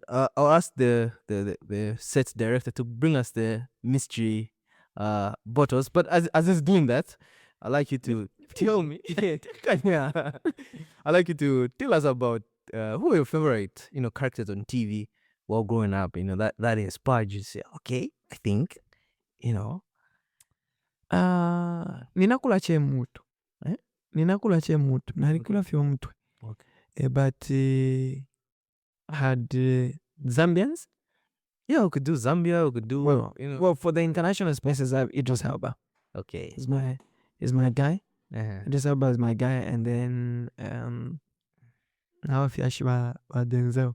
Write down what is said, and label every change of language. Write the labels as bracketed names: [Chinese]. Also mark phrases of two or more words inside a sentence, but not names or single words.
[English] I'll ask the set director to bring us the mystery bottles. But as he's doing that, I'd like you to tell me. I'd like you to tell us about who are your favorite, characters on TV while growing up. That inspired you to say, okay, I think, [Bemba] ninakula chemutu. Ninakula chemutu. Nalikula fyo mutwe. [English] Okay. But had Zambians? Yeah, we could do Zambia. We could do well, for the international spaces, Idris Elba. Okay. He's my guy. Idris Elba is my guy, and then now Fiashiba Denzel.